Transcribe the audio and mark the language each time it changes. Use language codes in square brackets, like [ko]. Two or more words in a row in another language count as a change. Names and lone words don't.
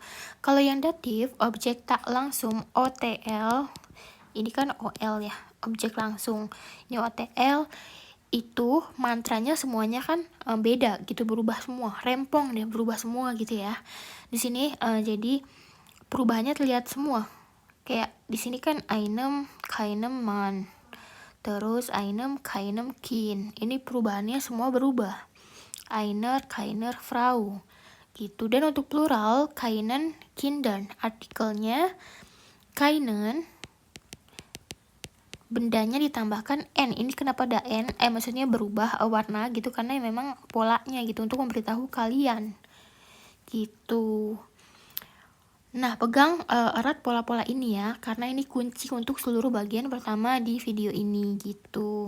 [id] Kalau yang datif, objek tak langsung OTL, ini kan OL ya, objek langsung. Ini OTL itu mantranya semuanya kan beda gitu, berubah semua, rempong deh, berubah semua gitu ya. Di sini jadi perubahannya terlihat semua. Kayak di sini kan [de] einem keinem Mann. [id] Terus [de] einem keinem Kind. [id] Ini perubahannya semua berubah. [de] Einer, keiner, Frau gitu. [id] Dan untuk plural [de] keinen, Kindern. [id] Artikelnya keinen, bendanya ditambahkan n. Ini kenapa ada n? Maksudnya berubah warna gitu, karena memang polanya gitu, untuk memberitahu kalian gitu. Nah, pegang erat pola-pola ini ya, karena ini kunci untuk seluruh bagian pertama di video ini gitu.